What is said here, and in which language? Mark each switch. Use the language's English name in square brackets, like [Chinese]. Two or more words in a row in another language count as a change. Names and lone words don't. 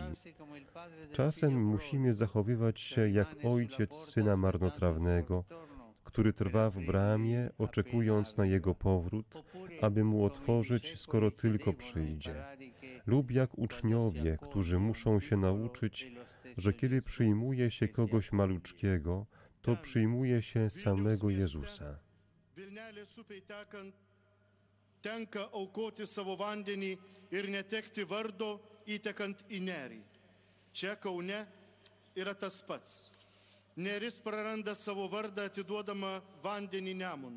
[Polish] Czasem musimy zachowywać się jak ojciec syna marnotrawnego, który trwa w bramie, oczekując na jego powrót, aby mu otworzyć, skoro tylko przyjdzie. Lub jak uczniowie, którzy muszą się nauczyć, że kiedy przyjmuje się kogoś maluczkiego, to przyjmuje się samego Jezusa. [Lithuanian] Tenka aukoti savo vandenį ir netekti vardo įtekant į nerį. Čia Kaune yra tas pats. Neris praranda savo vardą atiduodama vandenį Nemunui.